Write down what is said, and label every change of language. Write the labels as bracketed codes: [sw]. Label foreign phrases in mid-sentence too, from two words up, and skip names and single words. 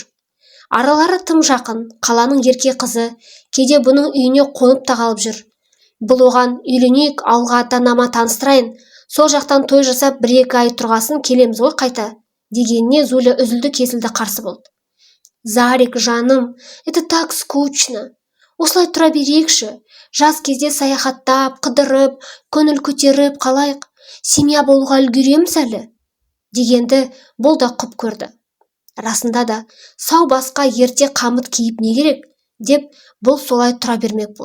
[kk] Аралары тым жақын, қаланың ерке қызы, кейде бұның үйіне қонып та қалып жүр. Бұл оған үйленейік, ауылға ата-анама таныстырайын, сол жақтан той жасап 1-2 ай тұрғасын келеміз ғой қайта, дегеніне Зуля үзілді-кесілді қарсы болды. Зарик, жаным, [ru] это так скучно. [kk] Осылай тұра берейікші. Жас кезде саяхаттап, қыдырып, көңіл көтеріп қалайық. Семья болуға үлгереміз әлі, дегенді бұл да құп көрді. Расында да, сау басқа ерте қамыт киіп не керек, деп бұл солай тұра бермек болды.